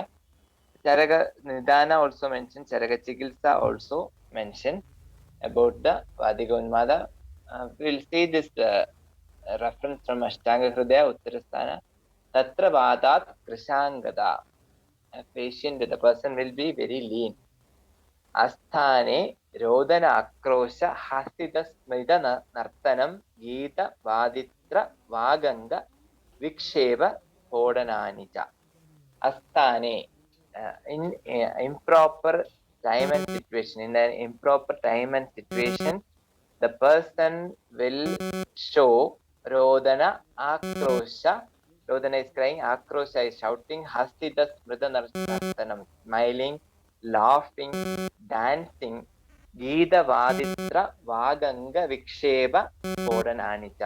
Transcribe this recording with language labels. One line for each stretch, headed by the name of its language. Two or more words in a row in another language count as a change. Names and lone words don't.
English: Charaka Nidana also mentioned, Charaka Chikitsa also mentioned about the
Sanskrit: वातिक उन्माद.
English: We'll see this reference from Ashtanga Hridaya Uttarasthana.
Sanskrit: तत्र वातात् कृशाङ्गः.
English: A patient, the person will be very lean.
Sanskrit: अस्थाने रोदन आक्रोश हसित स्मितन नर्तनम् गीत वादित्र वागङ्ग विक्षेप पोदननिज.
English: Asthane in improper time and situation, in an improper time and situation, the person will show
Sanskrit: रोदन आक्रोश.
English: Rodana is crying, Akrosha is shouting,
Sanskrit: हसित स्मितन
English: smiling, laughing, dancing,
Sanskrit: गीत वादित्र वागङ्ग विक्षेप पोदननिज.